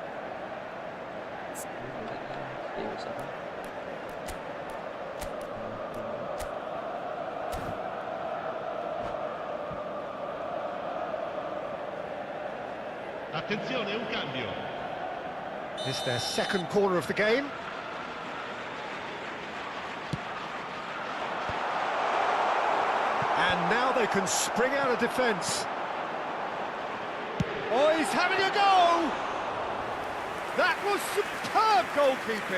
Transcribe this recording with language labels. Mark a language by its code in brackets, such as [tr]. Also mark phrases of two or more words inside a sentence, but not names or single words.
[id] Serius apa? [it] Attenzione, un cambio. [en] This is their second corner of the game. And now they can spring out of defence. Oh, he's having a go! That was superb goalkeeping.